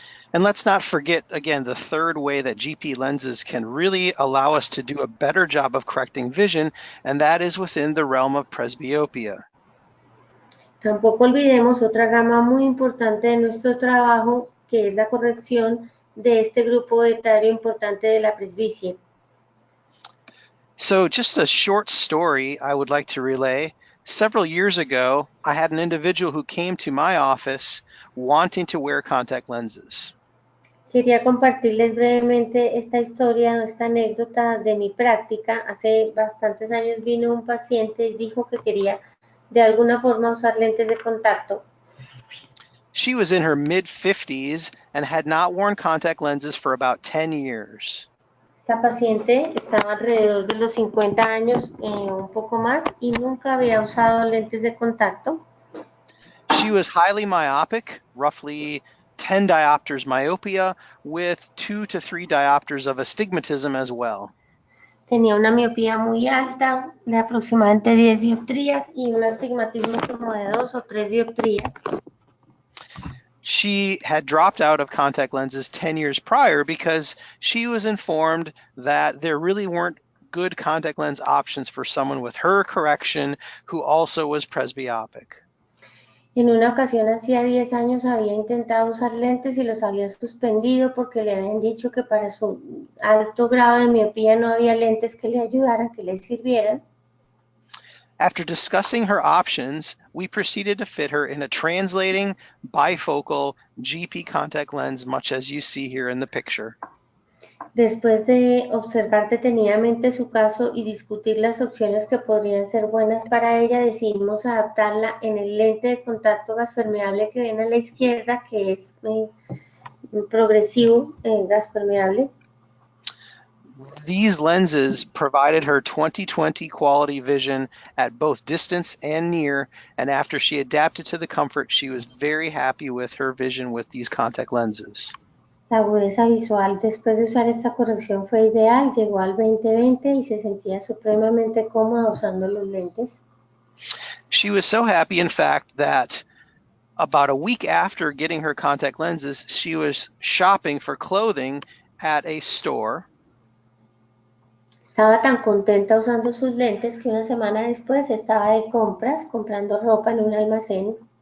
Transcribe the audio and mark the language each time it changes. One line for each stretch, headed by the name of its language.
English: And let's not forget, again, the third way that GP lenses can really allow us to do a better job of correcting vision, and that is within the realm of presbyopia.
Spanish: Tampoco olvidemos otra rama muy importante de nuestro trabajo, que es la corrección de este grupo etario importante de la presbicia.
English: So just a short story I would like to relay. Several years ago, I had an individual who came to my office wanting to wear contact lenses.
Spanish: Quería compartirles brevemente esta historia, esta anécdota de mi práctica. Hace bastantes años vino un paciente y dijo que quería de alguna forma usar lentes de contacto.
English: She was in her mid-50s and had not worn contact lenses for about 10 years.
Spanish: Esta paciente estaba alrededor de los 50 años, un poco más, y nunca había usado lentes de contacto.
English: She was highly myopic, roughly 10 diopters myopia, with 2 to 3 diopters of astigmatism as well.
Spanish: Tenía una miopía muy alta, de aproximadamente 10 dioptrías, y un astigmatismo como de 2 o 3 dioptrías.
English: She had dropped out of contact lenses 10 years prior because she was informed that there really weren't good contact lens options for someone with her correction who also was presbyopic.
Spanish: En una ocasión, hacía 10 años, había intentado usar lentes y los había suspendido porque le habían dicho que para su alto grado de miopía no había lentes que le ayudaran, que le sirvieran.
English: After discussing her options, we proceeded to fit her in a translating bifocal GP contact lens, much as you see here in the picture.
Spanish: Después de observar detenidamente su caso y discutir las opciones que podrían ser buenas para ella, decidimos adaptarla en el lente de contacto gaspermeable que ven a la izquierda, que es progresivo gaspermeable.
English: These lenses provided her 20/20 quality vision at both distance and near, and after she adapted to the comfort, she was very happy with her vision with these contact lenses.
Spanish: La agudeza visual después de usar esta corrección fue ideal, llegó al 20/20 y se sentía supremamente cómoda usando los lentes.
English: She was so happy, in fact, that about a week after getting her contact lenses, she was shopping for clothing at a store.
Spanish: Estaba tan contenta usando sus lentes que una semana después estaba de compras, comprando ropa en un almacén.